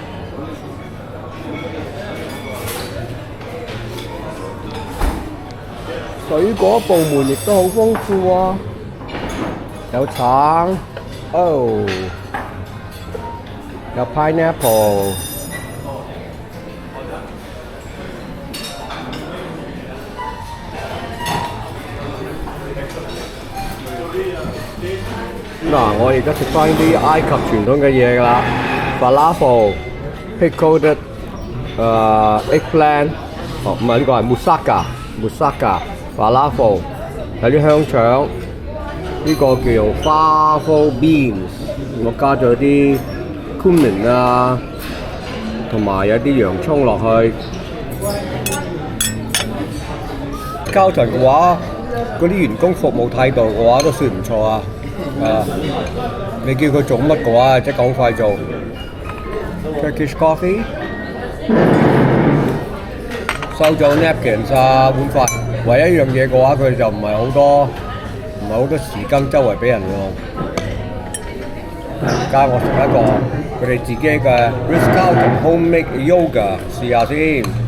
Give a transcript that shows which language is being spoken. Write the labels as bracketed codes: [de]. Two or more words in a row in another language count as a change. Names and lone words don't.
[yue] 水果部門亦都好豐富喎，有橙，有 pineapple。嗱，我而家食翻啲埃及傳統嘅嘢㗎啦 ，falafel、 [en] pickled eggplant， [yue] 唔係呢個係 [en] moussaka falafel。 [yue] 有啲香腸，呢個叫 Favo Beans， 我加咗啲 cumin 啊，同埋有啲洋葱落去。Carlton 嘅話，嗰啲員工服務態度嘅話都算唔錯啊！你叫佢做乜嘅話，即係好快做。 [en] Turkish coffee， [yue] 收咗 napkins 啊碗筷，唯一一樣嘢嘅話，佢就唔係好多匙羹周圍俾人用。而家我食一個佢哋自己嘅 Ritz-Carlton [en] homemade yoga， [yue] 試下先。